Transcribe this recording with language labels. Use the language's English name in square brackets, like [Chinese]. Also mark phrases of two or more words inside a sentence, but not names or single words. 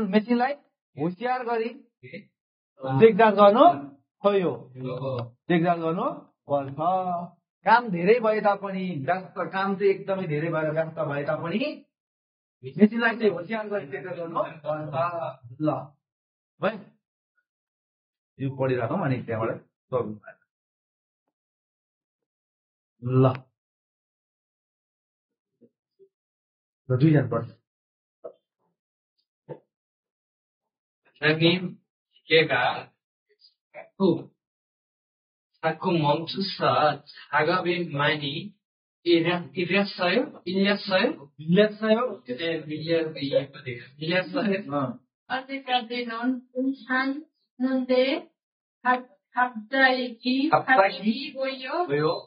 [Nepali] मेसिनलाई होसियार गरी देखभाल गर्नु खोयो देखभाल गर्नु पर्छ काम धेरै भए तापनि व्यस्त काम चाहिँ एकदमै धेरै भएर व्यस्त भए तापनि मेसिनलाई चाहिँ होसियार गरी देखभाल गर्नु पर्छ ल है यो पढिराखौँ अनि त्यहाँबाट गर्नु ल दुईजना पर्छ [Korean] 자꾸 멈춰서 작업이 많이 밀렸어요? 아직까지는 괜찮는데 갑자기 왜요?